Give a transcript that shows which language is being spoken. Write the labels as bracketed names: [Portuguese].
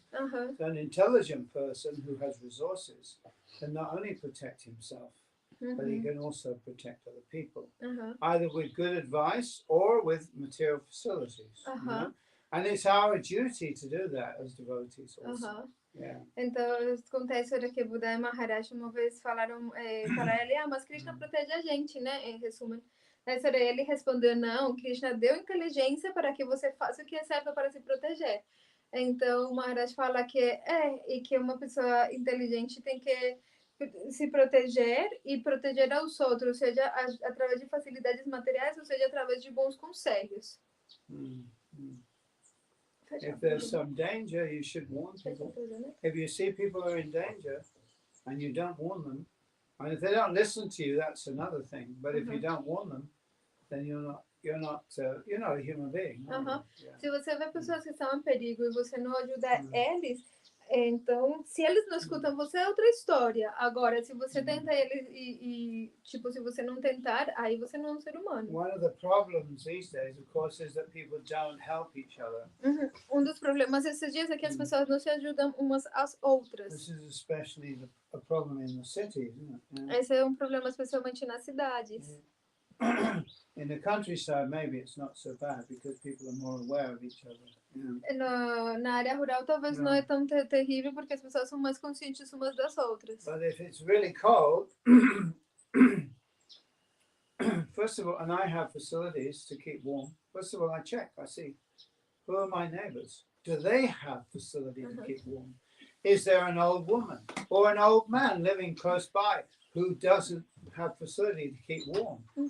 [English] So an intelligent person who has resources can not only protect himself, but he can also protect other people, either with good advice or with material facilities. And it's our duty to do that as devotees also. [Portuguese] Então, acontece era que Buda e Maharaj uma vez falaram para ele, mas Krishna protege a gente, né? Em resumo. Mas ele respondeu, não, Krishna deu inteligência para que você faça o que é certo para se proteger. Então, Maharaj fala que e que uma pessoa inteligente tem que se proteger e proteger aos outros, seja através de facilidades materiais, ou seja, através de bons conselhos. [English] If there's some danger, you should warn people. If you see people are in danger and you don't warn them, and if they don't listen to you, that's another thing. But if you don't warn them, then you're not a human being. [Portuguese] Se você vê pessoas que estão em perigo e você não ajuda eles, então, se eles não escutam você, é outra história. Agora, se você tenta eles tipo, se você não tentar, aí você não é um ser humano. [English] One of the problems these days, of course, is that people don't help each other. [Portuguese] Dos problemas esses dias é que as pessoas não se ajudam umas às outras. [English] This is especially a problem in the cities, isn't it? [Portuguese] Esse é um problema especialmente nas cidades. [English] In the countryside, maybe it's not so bad because people are more aware of each other. [Portuguese] Na área rural talvez não é tão terrível porque as pessoas são mais conscientes umas das outras. [English] But if it's really cold, first of all, and I have facilities to keep warm. First of all, I check. I see who are my neighbors. Do they have facility to keep warm? Is there an old woman or an old man living close by who doesn't have facility to keep warm?